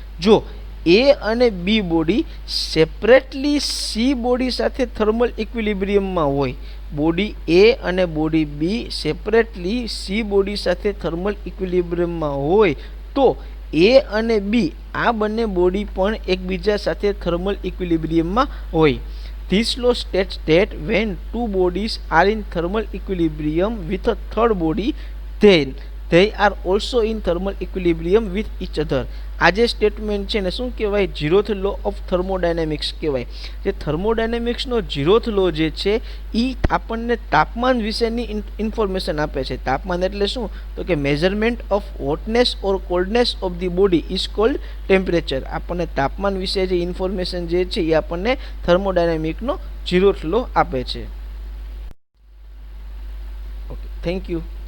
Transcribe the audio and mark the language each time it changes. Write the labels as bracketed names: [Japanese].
[Gujarati] જો એ અને બી body separately C body સાથે થર્મલ ઇક્વિલિબ્રિયમમાં હોય, બોડી એ અને બોડી બી સેપરેટલી સી બોડી સાથે થર્મલ ઇક્વિલિબ્રિયમમાં હોય, તો એ અને બી આ બંને બોડી પણ એકબીજા સાથે થર્મલ ઇક્વિલિબ્રિયમમાં હોય. [English] This law states that when two bodies are in thermal equilibrium with a third body, then they are also in thermal equilibrium with each other. [Gujarati] આ જે સ્ટેટમેન્ટ છે ને શું કહેવાય? ઝીરોથ લો ઓફ થર્મોડાયનેમિક્સ કહેવાય. જે થર્મોડાયનેમિક્સનો zeroth લો જે છે એ આપણને તાપમાન વિશેની ઇન્ફોર્મેશન આપે છે. તાપમાન એટલે શું? તો કે [English] Measurement of hotness or coldness of the body is called temperature. [Gujarati] આપણને તાપમાન વિશે જે ઇન્ફોર્મેશન જે છે એ આપણને થર્મોડાયનેમિકનો ઝીરોથ લો આપે છે. Okay, thank you.